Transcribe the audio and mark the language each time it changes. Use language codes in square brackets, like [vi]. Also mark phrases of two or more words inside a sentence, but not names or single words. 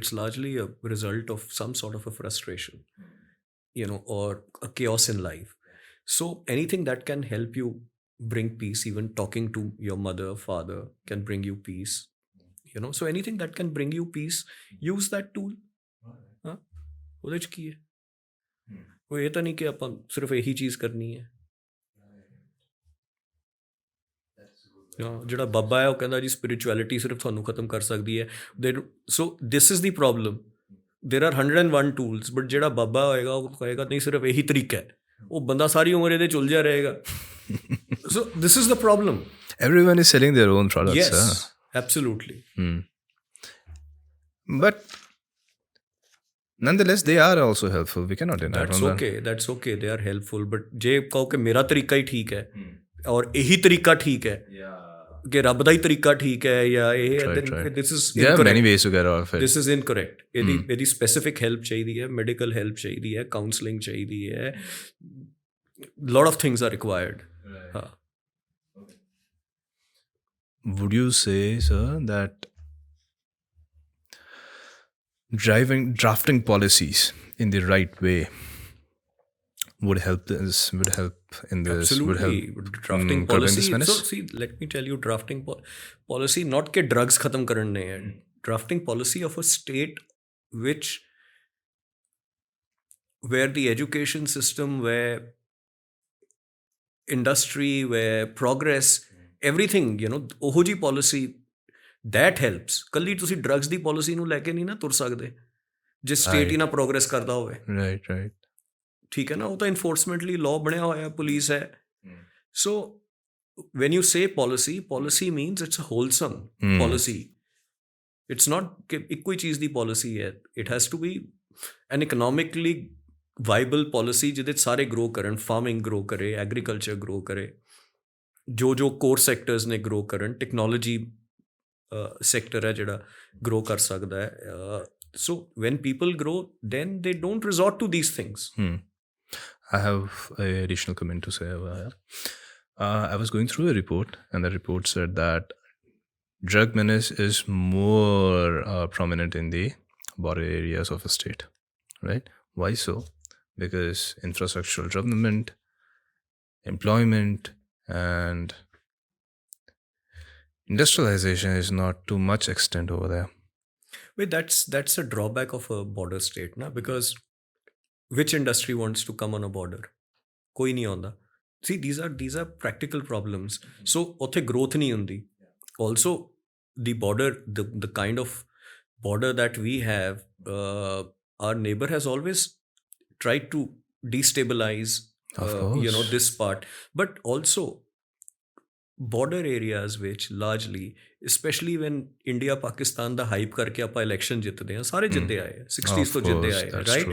[en] It's largely a result of some sort of a frustration, or a chaos in life. So anything that can help you bring peace, even talking to your mother, father can bring you peace. So anything that can bring you peace, use that tool. [pa] ਉਹਦੇ 'ਚ ਕੀ ਹੈ? ਉਹ ਇਹ ਤਾਂ ਨਹੀਂ ਕਿ ਆਪਾਂ ਸਿਰਫ ਇਹੀ ਚੀਜ਼ ਕਰਨੀ ਹੈ. ਜਿਹੜਾ ਬਾਬਾ ਹੈ ਉਹ ਕਹਿੰਦਾ ਜੀ ਸਪਿਰਿਚੁਅਲਿਟੀ ਸਿਰਫ ਤੁਹਾਨੂੰ ਖਤਮ ਕਰ ਸਕਦੀ ਹੈ. [en] so this is the problem. there are 101 tools, [pa] ਬਟ ਜਿਹੜਾ ਬਾਬਾ ਹੋਏਗਾ ਉਹ ਕਹੇਗਾ ਨਹੀਂ ਸਿਰਫ ਇਹੀ ਤਰੀਕਾ ਹੈ. ਉਹ ਬੰਦਾ ਸਾਰੀ ਉਮਰ ਇਹਦੇ 'ਚ ਉਲਝਿਆ ਰਹੇਗਾ. [en] So this is the problem. Everyone is selling their own products. Yes, absolutely. But nonetheless, they are also helpful. We cannot deny that. That's okay. They are helpful. But [pa] ਜੇ ਕਹੋ ਕਿ ਮੇਰਾ ਤਰੀਕਾ ਹੀ ਠੀਕ ਹੈ ਔਰ ਇਹੀ ਤਰੀਕਾ ਠੀਕ ਹੈ, ਕਿ ਰੱਬ ਦਾ ਹੀ ਤਰੀਕਾ ਠੀਕ ਹੈ ਜਾਂ ਇਹ, [en] this is there are many ways to get out of it. This is incorrect. ਇਹਦੀ specific help [pa] ਚਾਹੀਦੀ ਹੈ, [en] medical help [pa] ਚਾਹੀਦੀ ਹੈ, [en] counseling [pa] ਚਾਹੀਦੀ ਹੈ. [en] Lot of things are required. Would you say, sir, that drafting policies in the right way would help in this? Absolutely. Would help drafting policy. So see, let me tell you, drafting policy not [hi] के ड्रग्स ख़त्म करने है. [en] Drafting policy of a state where the education system, where industry, where progress, everything, [pa] ਉਹੋ ਜੀ [en] policy that helps. [pa] ਕੱਲੀ ਤੁਸੀਂ drugs ਦੀ policy ਨੂੰ ਲੈ ਕੇ ਨਹੀਂ ਨਾ ਤੁਰ ਸਕਦੇ. ਜੇ ਸਟੇਟ ਹੀ ਨਾ ਪ੍ਰੋਗਰੈਸ ਕਰਦਾ ਹੋਵੇ, [en] right. [pa] ਠੀਕ ਹੈ ਨਾ, ਉਹ ਤਾਂ ਇਨਫੋਰਸਮੈਂਟ ਲਈ ਲਾਅ ਬਣਿਆ ਹੋਇਆ, ਪੁਲਿਸ ਹੈ। [en] ਸੋ when you say policy means it's a wholesome policy. It's not [pa] ਕਿ ਇੱਕੋ ਹੀ ਚੀਜ਼ ਦੀ policy ਹੈ. [en] It has to be an economically viable policy [pa] ਜਿਹਦੇ 'ਚ ਸਾਰੇ [en] grow ਕਰਨ, farming grow ਕਰੇ, agriculture grow ਕਰੇ, ਜੋ core sectors ਨੇ grow ਕਰਨ, technology sector [pa] ਹੈ ਜਿਹੜਾ [en] grow [pa] ਕਰ ਸਕਦਾ ਹੈ. [en] So when people grow, then they don't resort to these things. I have an additional comment to say about it. I was going through a report, and the report said that drug menace is more prominent in the border areas of a state, right? Why so? Because infrastructural development, employment, and industrialization is not to much extent over there. Wait, that's a drawback of a border state, na? Because which industry wants to come on a border? [pa] ਕੋਈ ਨਹੀਂ ਆਉਂਦਾ. [en] See, these are practical problems. [pa] So ਉੱਥੇ growth ਨਹੀਂ ਹੁੰਦੀ. [en] Also, the border, the kind of border that we have, our neighbor has always tried to destabilize, this part. But also, border areas which largely, especially when [pa] India Pakistan ਦਾ hype ਕਰਕੇ ਆਪਾਂ election ਜਿੱਤਦੇ ਹਾਂ, ਸਾਰੇ ਜਿੱਤੇ ਆਏ 60s ਤੋਂ ਜਿੱਤੇ ਆਏ, [en] right?